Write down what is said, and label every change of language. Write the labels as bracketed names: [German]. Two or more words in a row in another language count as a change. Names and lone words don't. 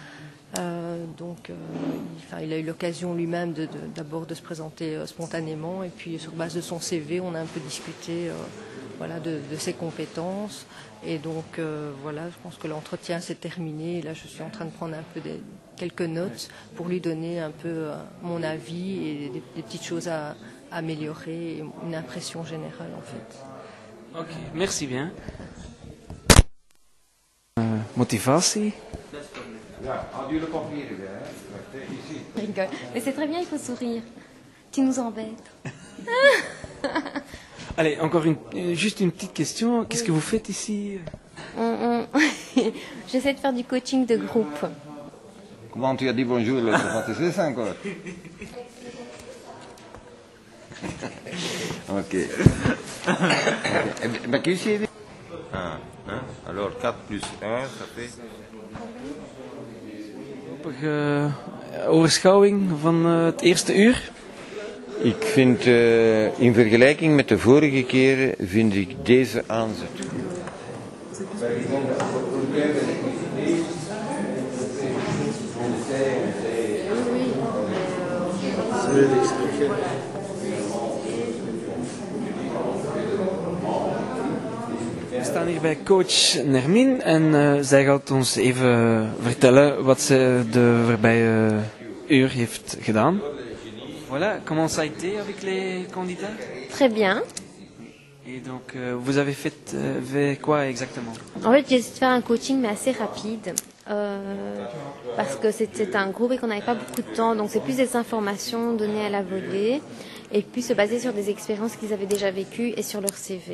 [French] Il a eu l'occasion lui-même d'abord de se présenter spontanément, et puis sur base de son CV, on a un peu discuté de ses compétences. Et donc je pense que l'entretien s'est terminé. Et là, je suis en train de prendre un peu quelques notes pour lui donner un peu mon avis et des petites choses à améliorer, et une impression générale en fait. Ok, merci bien. [Dutch] Motivatie. Ja, had jullie papieren weer, hè? [French] Ici. Rigole. Mais c'est très bien, il faut sourire. Tu nous embêtes. Allez, encore juste une petite question. Qu'est-ce que vous faites ici? J'essaie de faire du coaching de groupe. Comment tu as dit bonjour, là, [Dutch] wat is dit encore? Ok. Ben, kun je even... [French] Ah, hein? Alors 4 plus 1, ça fait... [Dutch] Overschouwing van het eerste uur. Ik vind, in vergelijking met de vorige keren, vind ik deze aanzet goed. We staan hier bij coach Nermin en zij gaat ons even vertellen wat ze de voorbije uur heeft gedaan. [French] Voilà, comment ça a été avec les candidats? Très bien. Et donc, vous avez fait quoi exactement? En fait, j'ai essayé de faire un coaching, mais assez rapide. Parce que c'était un groupe et qu'on n'avait pas beaucoup de temps. Donc, c'est plus des informations données à la volée. Et puis, se baser sur des expériences qu'ils avaient déjà vécues et sur leur CV.